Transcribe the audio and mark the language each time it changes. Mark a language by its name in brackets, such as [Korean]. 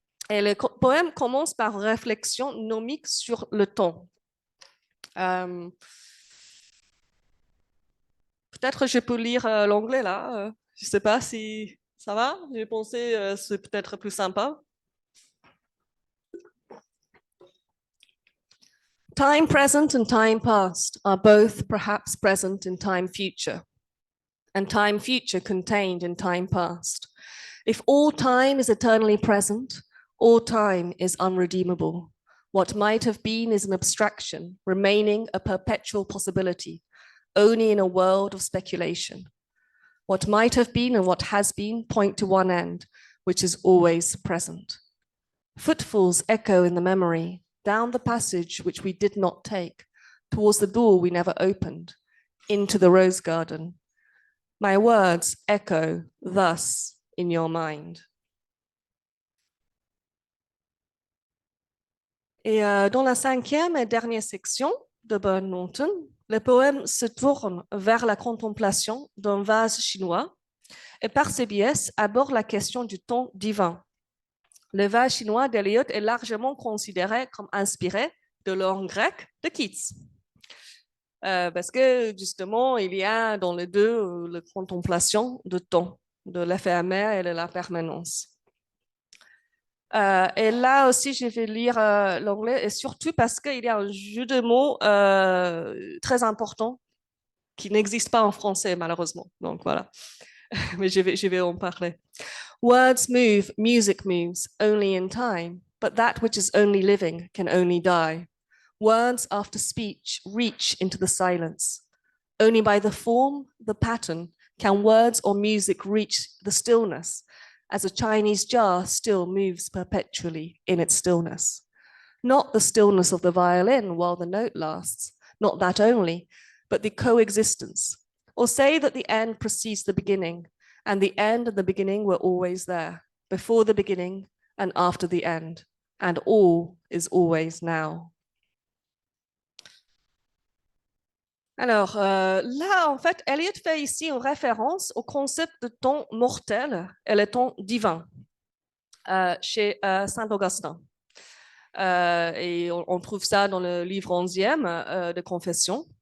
[French] Et le poème commence par une réflexion nomique sur le temps. Peut-être je peux lire l'anglais là. Je ne sais pas si ça va. J'ai pensé c'est peut-être plus sympa. [English] Time present and time past are both perhaps present in time future, and time future contained in time past. If all time is eternally present, all time is unredeemable. What might have been is an abstraction, remaining a perpetual possibility, only in a world of speculation. What might have been and what has been point to one end, which is always present. Footfalls echo in the memory, down the passage which we did not take, towards the door we never opened, into the rose garden. My words echo thus in your mind. [French] Et dans la 5e et dernière section de Burnt Norton, le poème se tourne vers la contemplation d'un vase chinois et par ses biais aborde la question du temps divin. Le vase chinois d'Eliot est largement considéré comme inspiré de l'orgue grec de Keats. Parce que justement, il y a dans les deux la contemplation de temps, de l'éphémère et de la permanence. Et là aussi, je vais lire l'anglais, et surtout parce qu'il y a un jeu de mots très important qui n'existe pas en français, malheureusement. Donc voilà, mais je vais en parler. [English] Words move, music moves, only in time, but that which is only living can only die. Words after speech reach into the silence. Only by the form, the pattern, can words or music reach the stillness, as a Chinese jar still moves perpetually in its stillness. Not the stillness of the violin while the note lasts, not that only, but the coexistence. Or say that the end precedes the beginning, and the end and the beginning were always there, before the beginning and after the end, and all is always now. [French] Alors là, en fait, Eliot fait ici une référence au concept de temps mortel et le temps divin chez Saint-Augustin. Et on trouve ça dans le livre 11e de Confession.